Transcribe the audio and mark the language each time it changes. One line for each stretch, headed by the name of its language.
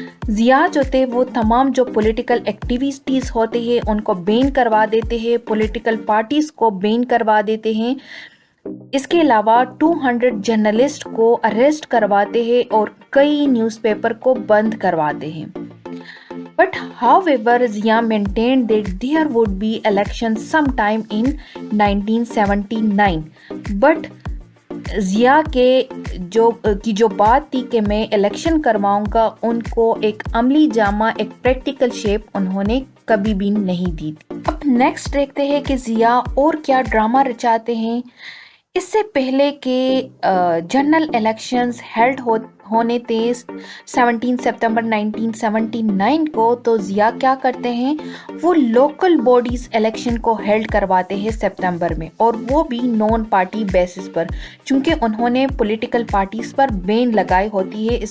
Hindi: ज़िया जो थे वो तमाम जो पॉलिटिकल एक्टिविटीज़ होते हैं उनको बैन करवा देते हैं, पॉलिटिकल पार्टीज़ को बैन करवा देते हैं। इसके अलावा 200 जर्नलिस्ट को अरेस्ट करवाते हैं और कई न्यूज़पेपर को बंद करवाते हैं।
English: But however, Zia maintained that there would be elections sometime in 1979.
Hindi: But Zia के जो बात थी कि मैं इलेक्शन करवाऊंगा, उनको एक अमली जामा, एक प्रैक्टिकल शेप उन्होंने कभी भी नहीं दी थी। अब नेक्स्ट देखते हैं कि ज़िया और क्या ड्रामा रचाते हैं। इससे पहले के जनरल इलेक्शंस हेल्ड होने थे 17 सितंबर 1979 को, तो ज़िया क्या करते हैं, वो लोकल बॉडीज़ इलेक्शन को हेल्ड करवाते हैं सितंबर में, और वो भी नॉन पार्टी बेसिस पर, क्योंकि उन्होंने पॉलिटिकल पार्टीज़ पर बैन लगाई होती है।